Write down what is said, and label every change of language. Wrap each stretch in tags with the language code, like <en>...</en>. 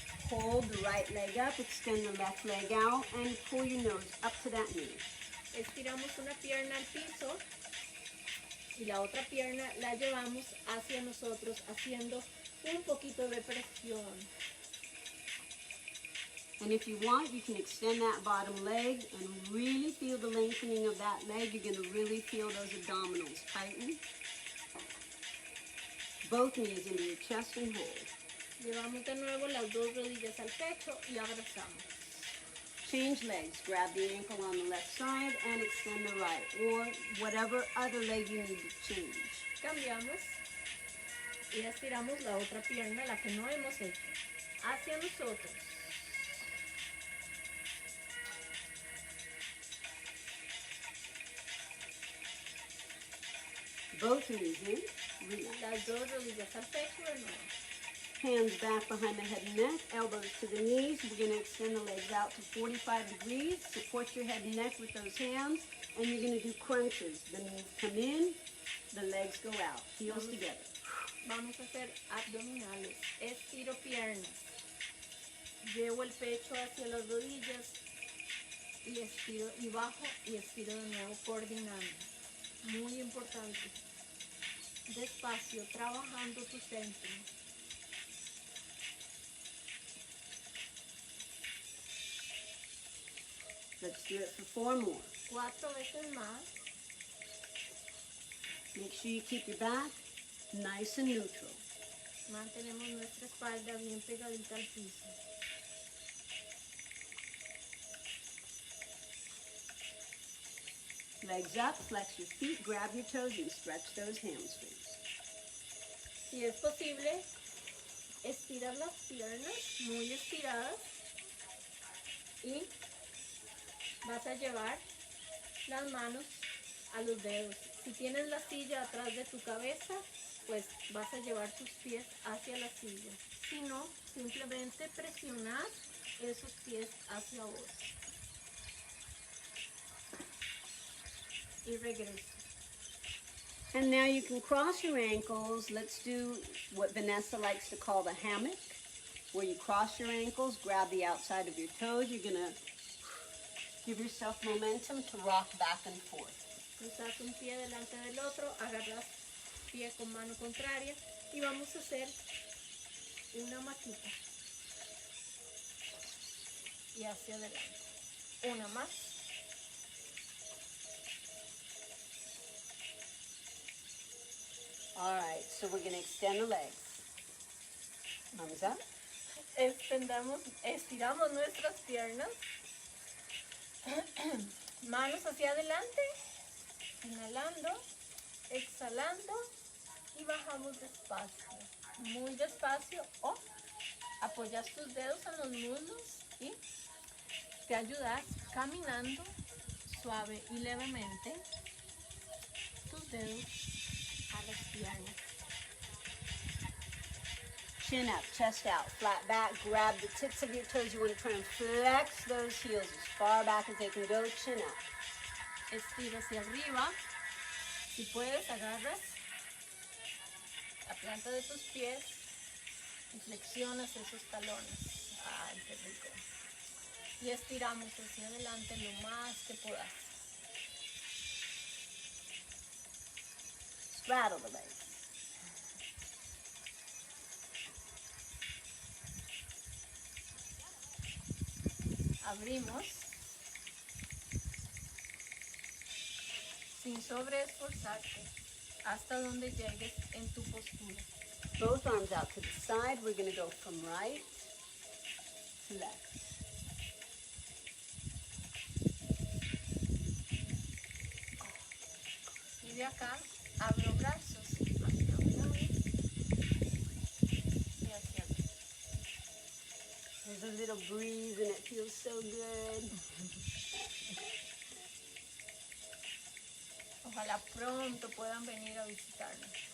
<en>Hold the right leg up, extend the left leg out, and pull your nose up to that knee.</en> <es>Estiramos una pierna al piso y la otra pierna la llevamos hacia nosotros haciendo un poquito de presión.</es> <en>And if you want, you can extend that bottom leg and really feel the lengthening of that leg. You're going to really feel those abdominals tighten. Both knees into your chest and hold.</en> <es>Llevamos de nuevo las dos rodillas al pecho y abrazamos.</es> <en>Change legs. Grab the ankle on the left side and extend the right, or whatever other leg you need to change.</en> <es>Cambiamos y estiramos la otra pierna, la que no hemos hecho, hacia nosotros.</es> <en>both knees in. Relax.</en> <es>Las dos rodillas al pecho de nuevo.</es> <en>Hands back behind the head and neck, elbows to the knees. We're going to extend the legs out to 45 degrees. Support your head and neck with those hands. And you're going to do crunches. The knees come in, the legs go out. Heels together.</en> <es>Vamos a hacer abdominales. Estiro piernas. Llevo el pecho hacia las rodillas y estiro y bajo y estiro de nuevo coordinando. Muy importante. Despacio, trabajando tu centro.</es> <en>Let's do it for 4 more.</en> <es>4 veces más.</es> <en>Make sure you keep your back nice and neutral.</en> <es>Mantenemos nuestra espalda bien pegadita al piso.</es> <en>Legs up, flex your feet, grab your toes, and stretch those hamstrings.</en> <es>Si es posible, estiras las piernas muy estiradas y vas a llevar las manos a los dedos. Si tienes la silla atrás de tu cabeza, pues vas a llevar tus pies hacia la silla. Si no, simplemente presionar esos pies hacia vos. Y regreso.</es> <en>And now you can cross your ankles. Let's do what Vanessa likes to call the hammock, where you cross your ankles, grab the outside of your toes. You're going to give yourself momentum to rock back and forth.</en> <es>Cruzas un pie delante del otro, agarras pie con mano contraria y vamos a hacer una maquita. Y hacia adelante. Una más.</es> <en>All right, so we're going to extend the legs. Arms up.</en> <es>Estiramos nuestras piernas. Manos hacia adelante. Inhalando, exhalando y bajamos despacio. Muy despacio. O apoyas tus dedos en los muslos y te ayudas caminando suave y levemente tus dedos a las piernas.</es> <en>Chin up, chest out, flat back. Grab the tips of your toes. You want to try and flex those heels as far back as they can go. Chin up.</en> <es>Estira hacia arriba. Si puedes, agarras la planta de tus pies y flexionas esos talones. ¡Ay, qué rico! Y estiramos hacia adelante lo más que puedas.</es> <en>Straddle the legs.</en> <es>Abrimos. Sin sobreesforzarte, hasta donde llegues en tu postura.</es> <en>Both arms out to the side. We're going to go from right to left.</en> <es>Y de acá abro brazos hacia un lado y hacia otro.</es> <en>There's a little breeze and it feels so good.</en> <es>Ojalá pronto puedan venir a visitarnos.</es>